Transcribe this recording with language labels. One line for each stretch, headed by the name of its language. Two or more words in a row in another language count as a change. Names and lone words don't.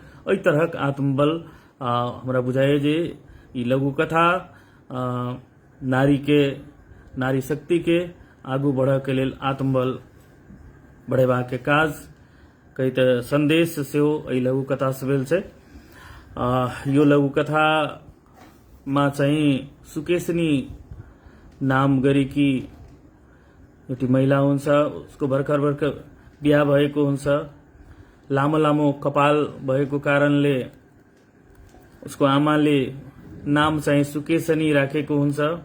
Maithili: एहि तरहक आत्मबल हमरा बुझाइए जे ई लघु कथा नारी शक्ति के आगू बढ़ के लेल आत्मबल बढ़ेबा के काज कई त संदेश से एहि लघु कथा से भेल छै।
Nepali: यो लघु कथा मा चाहिँ सुकेशनी नाम गरेकी एउटी महिला हुन्छ। उसको भर्खर बिहा भएको हुन्छ। लामो लामो कपाल भएको कारणले उसको आमाले नाम चाहिँ सुकेशनी राखेको हुन्छ।